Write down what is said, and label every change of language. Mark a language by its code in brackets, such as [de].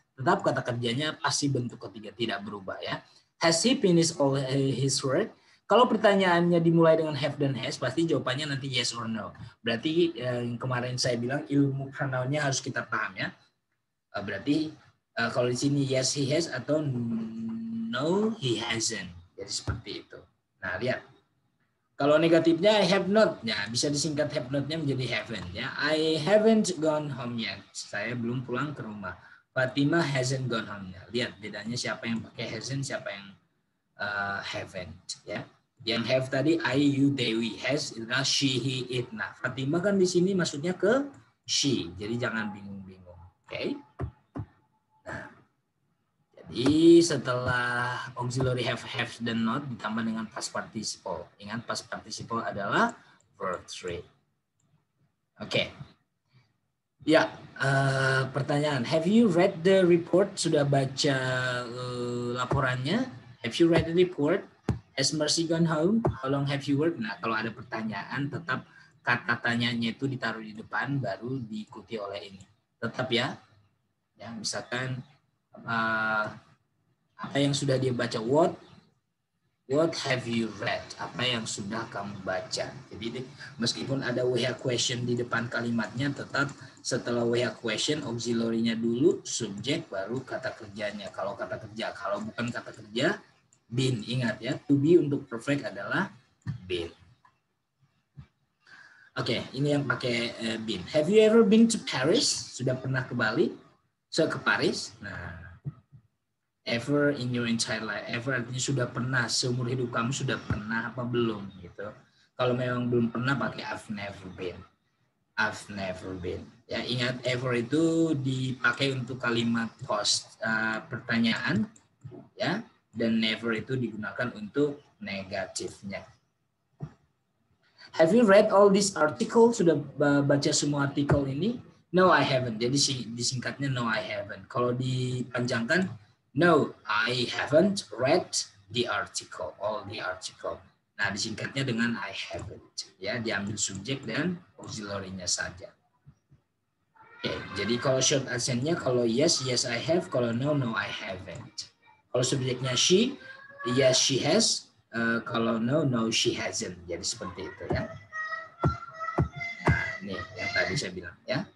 [id] Tetap kata kerjanya pasti bentuk ketiga tidak berubah ya. [en] Has he finished all his work? [id] Kalau pertanyaannya dimulai dengan have dan has, pasti jawabannya nanti [en] yes or no. [id] Berarti yang kemarin saya bilang ilmu pronoun-nya harus kita paham ya. Berarti kalau di sini [en] yes he has [id] atau [en] no he hasn't. [id] Jadi seperti itu. Nah, lihat. Kalau negatifnya [en] I have not, [id] ya bisa disingkat have not-nya menjadi haven't ya. [en] I haven't gone home yet. [id] Saya belum pulang ke rumah. [en] Fatima hasn't gone home yet. [id] Lihat bedanya siapa yang pakai hasn't, siapa yang haven't ya. Yang have tadi I, you, they, we. Has adalah she, he, it. Nah, Fatima kan di sini maksudnya ke she. Jadi jangan bingung-bingung. Oke. Jadi setelah auxiliary have, dan not ditambah dengan past participle. Ingat past participle adalah verb 3. Oke. Ya, pertanyaan. [en] Have you read the report? [id] Sudah baca laporannya? [en] Have you read the report? Has Mercy gone home? How long have you worked? [id] Nah, kalau ada pertanyaan tetap kata tanyanya itu ditaruh di depan baru diikuti oleh ini. Tetap ya. Ya, misalkan apa yang sudah dia baca, [en] what have you read, [id] apa yang sudah kamu baca. Jadi meskipun ada WH question di depan kalimatnya, tetap setelah WH question auxiliary-nya dulu, subjek baru kata kerjanya. Kalau kata kerja, kalau bukan kata kerja been. Ingat ya, to be untuk perfect adalah been. Oke, ini yang pakai been. [en] Have you ever been to Paris? [id] Sudah pernah ke Bali? Ke Paris? [en] Nah, ever in your entire life. [id] Ever artinya sudah pernah, seumur hidup kamu sudah pernah apa belum gitu. Kalau memang belum pernah pakai [en] I've never been. I've never been. [id] Ya, ingat ever itu dipakai untuk kalimat post pertanyaan ya, dan never itu digunakan untuk negatifnya. [en] Have you read all this article? [id] Sudah baca semua artikel ini? [en] No, I haven't. [id] Jadi disingkatnya [en] no, I haven't. [id] Kalau dipanjangkan, [en] no, I haven't read the article, all the article. [id] Nah, disingkatnya dengan [en] I haven't. [id] Ya, diambil subjek dan auxiliary-nya saja. Oke, jadi kalau short accent-nya, kalau [en] yes, yes I have. Kalau no, no I haven't. [id] Kalau subjeknya [en] she, yes she has. [id] Kalau [en] no, no she hasn't. [id] Jadi seperti itu ya. Nah, ini yang tadi saya bilang ya.